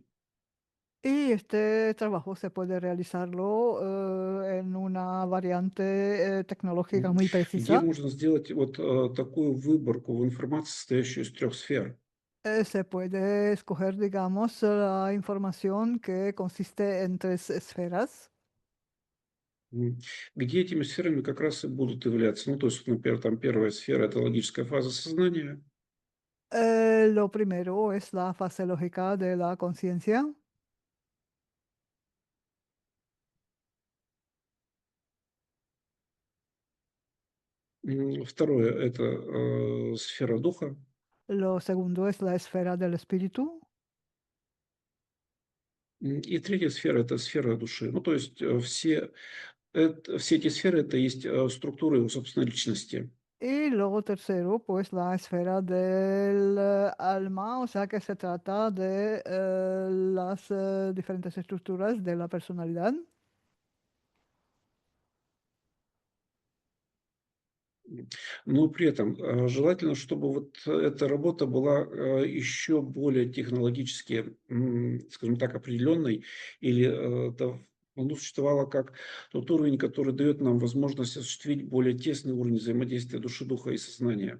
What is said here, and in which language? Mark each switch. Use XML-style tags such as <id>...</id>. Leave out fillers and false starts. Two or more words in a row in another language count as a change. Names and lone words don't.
<es>Y este trabajo se puede realizarlo en una variante tecnológica muy</es> <ru>где</ru> <es>precisa.</es> <ru>можно сделать вот такую выборку в информации, состоящую из трех сфер.</ru> <es>Se puede escoger, digamos, la información que consiste en tres esferas. М.</es> <ru>Где этими сферами как раз и будут являться. Ну, то есть, например, там первая сфера – это логическая фаза сознания.</ru> <es>Lo primero es la fase lógica de la conciencia.</es> <ru>Второе – это сфера духа.</ru> <es>Lo segundo es la esfera del espíritu.</es> <ru>И третья сфера – это сфера души. Ну, то есть все эти сферы – это есть структуры его собственной личности.</ru> <es>Y luego tercero, pues la esfera del alma, o sea que se trata de las diferentes estructuras de la personalidad.</es> <ru>Но при этом желательно, чтобы вот эта работа была еще более технологически, скажем так, определенной, или ну, существовала как тот уровень, который дает нам возможность осуществить более тесный уровень взаимодействия души, духа и сознания.</ru>